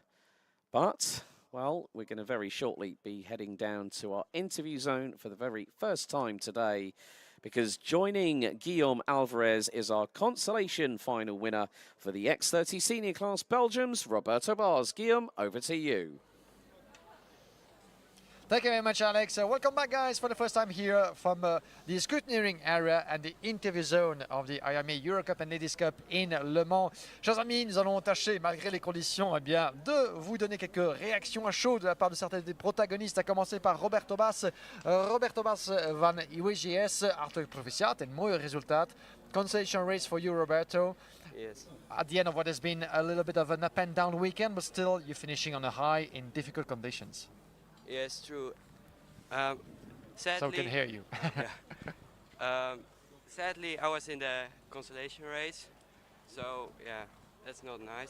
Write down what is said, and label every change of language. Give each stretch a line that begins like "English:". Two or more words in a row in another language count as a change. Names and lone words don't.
English: But well, we're going to very shortly be heading down to our interview zone for the very first time today, because joining Guillaume Alvarez is our consolation final winner for the X30 Senior Class Belgium's Roberto Bars. Guillaume, over to you. Thank you very much, Alex. Welcome back, guys, for the first time here from the scrutineering area and the interview zone of the IAME Eurocup and Ladies Cup in Le Mans.
French: Chers amis, nous allons tâcher, malgré les conditions, eh bien, de vous donner quelques réactions à chaud de la part de certains des protagonistes, à commencer par Roberto Bas.
Dutch: Roberto Bas van IWGS, hartelijk proficiat en mooie resultaat.
English: Consolation race for you, Roberto. Yes. At the end of what has been a little bit of an up and down weekend, but still you're finishing on a high in difficult conditions. Yes, true. Sadly, So we can hear you. Sadly, I was in the consolation race, so yeah, that's not nice.